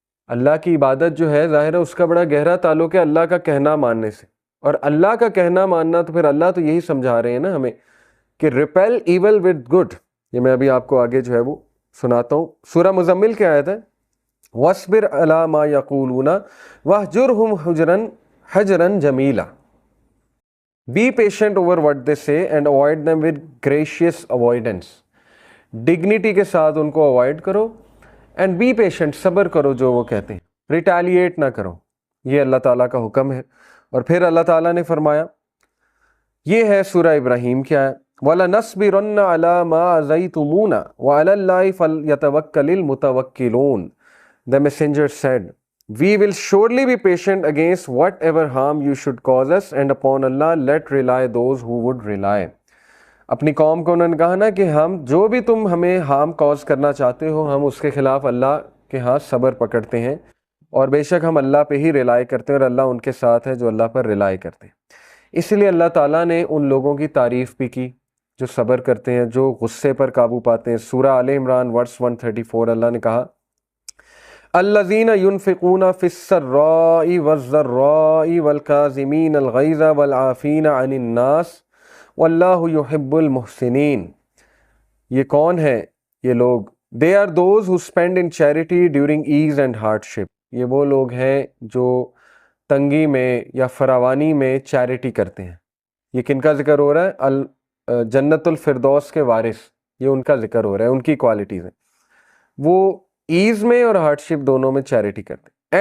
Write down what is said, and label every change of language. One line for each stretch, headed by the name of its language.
Urdu: اللہ کی عبادت جو ہے ظاہر ہے اس کا بڑا گہرا تعلق ہے اللہ کا کہنا ماننے سے، اور اللہ کا کہنا ماننا تو پھر اللہ تو یہی سمجھا رہے ہیں نا ہمیں کہ
English: Repel evil with good.
Urdu: یہ میں ابھی آپ کو آگے جو ہے وہ سناتا ہوں. سورہ مزمل کی آیت ہے،
Arabic: وَاصْبِرْ عَلَىٰ مَا يَقُولُونَ وَاهْجُرْهُمْ حَجْرًا جَمِيلًا.
English: Be patient over what they say and avoid them with gracious avoidance.
Urdu: Dignity کے ساتھ ان کو اوائڈ کرو،
English: and be patient,
Urdu: صبر کرو جو وہ کہتے ہیں، ریٹیلیٹ نہ کرو. یہ اللہ تعالیٰ کا حکم ہے. اور پھر اللہ تعالیٰ نے فرمایا، یہ ہے سورہ ابراہیم کی آیت،
Arabic: وَلَنَصْبِرَنَّ عَلَىٰ مَا آذَيْتُمُونَا وَعَلَى اللَّهِ فَلْيَتَوَكَّلِ الْمُتَوَكِّلُونَ.
English: The messenger said, we will surely be patient against whatever harm you should cause us, and upon Allah let rely those who would rely.
Urdu: اپنی قوم کو انہوں نے کہا نا کہ ہم جو بھی تم ہمیں ہارم کاز کرنا چاہتے ہو، ہم اس کے خلاف اللہ کے ہاں صبر پکڑتے ہیں، اور بے شک ہم اللہ پہ ہی ریلائی کرتے ہیں، اور اللہ ان کے ساتھ ہے جو اللہ پر ریلائی کرتے ہیں. اس لیے اللہ تعالیٰ نے ان لوگوں کی تعریف بھی کی جو صبر کرتے ہیں، جو غصے پر قابو پاتے ہیں. سورہ آل عمران ورس 134 اللہ نے کہا،
Arabic: الذین ينفقون فی السراء والضراء والکاظمین الغیظ والعافین عن الناس واللہ یحب المحسنین.
Urdu: یہ کون ہے یہ لوگ؟
English: they are those who spend in charity during ease and hardship.
Urdu: یہ وہ لوگ ہیں جو تنگی میں یا فراوانی میں چیریٹی کرتے ہیں. یہ کن کا ذکر ہو رہا ہے؟ جنت الفردوس کے وارث، یہ ان کا ذکر ہو رہا ہے، ان کی کوالٹیز ہیں. وہ ایز میں اور ہارڈشپ دونوں میں چیریٹی کرتے ہیں.